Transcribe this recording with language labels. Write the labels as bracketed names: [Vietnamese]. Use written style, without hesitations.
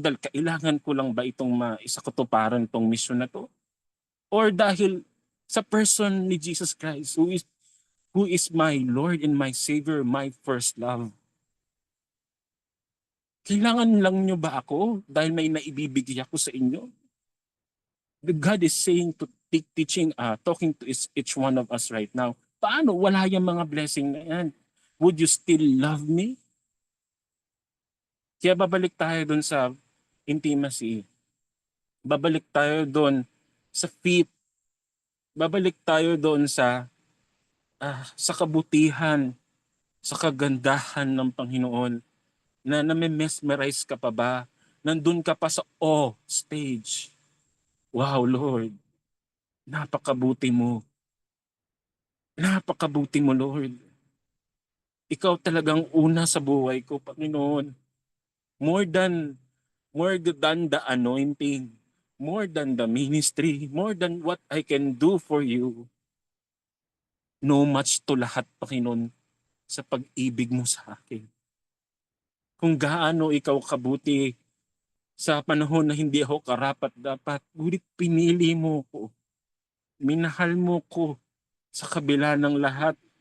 [Filipino] Dahil kailangan ko lang ba itong maisakatuparan itong mission na to? [English] Or [Filipino] dahil sa [English] person ni Jesus Christ who is my Lord and my Savior, my first love? [Filipino] Kailangan lang nyo ba ako dahil may naibibigay ako sa inyo? [English] The God is saying to talking to each one of us right now. [Filipino] Paano? Wala yung mga blessing na yan. [English] Would you still love me? [Filipino] Kaya babalik tayo dun sa intimacy. Babalik tayo dun sa faith. Babalik tayo dun sa kabutihan, sa kagandahan ng Panginoon na name-mesmerize ka pa ba? Nandun ka pa sa stage. Wow, Lord. Napakabuti mo. Napakabuti mo, Lord. Ikaw talagang una sa buhay ko, Panginoon. [English] More than, more than the anointing, more than the ministry, more than what I can do for you. [Filipino] No much to lahat, Panginoon, sa pag-ibig mo sa akin. Kung gaano ikaw kabuti sa panahon na hindi ako karapat-dapat, ngunit pinili mo ko. Minahal mo ko sa kabila ng lahat.